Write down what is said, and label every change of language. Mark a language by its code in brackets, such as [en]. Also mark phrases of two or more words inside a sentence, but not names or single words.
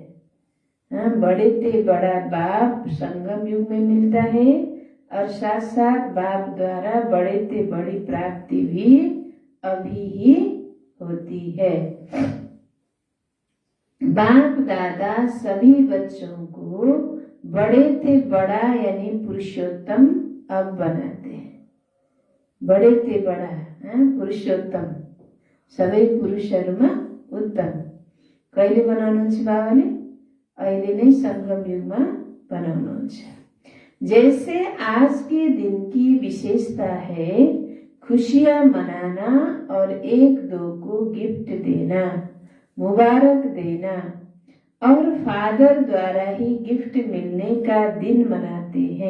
[hi] बड़े ते बड़ा बाप संगम युग में मिलता है और साथ साथ बाप द्वारा बड़े से बड़ी प्राप्ति भी अभी ही होती है। बाप दादा सभी बच्चों को बड़े से बड़ा यानी पुरुषोत्तम अब बनाते हैं। बड़े से बड़ा पुरुषोत्तम [ne] सबै पुरुषहरूमा उत्तम कहिले बनाउनुहुन्छ बाबाले? अहिले नै संगम युगमा बनाउनुहुन्छ। [hi] जैसे आज के दिन की विशेषता है खुशियां मनाना और एक दो को गिफ्ट देना, मुबारक देना और फादर द्वारा ही गिफ्ट मिलने का दिन मनाते हैं।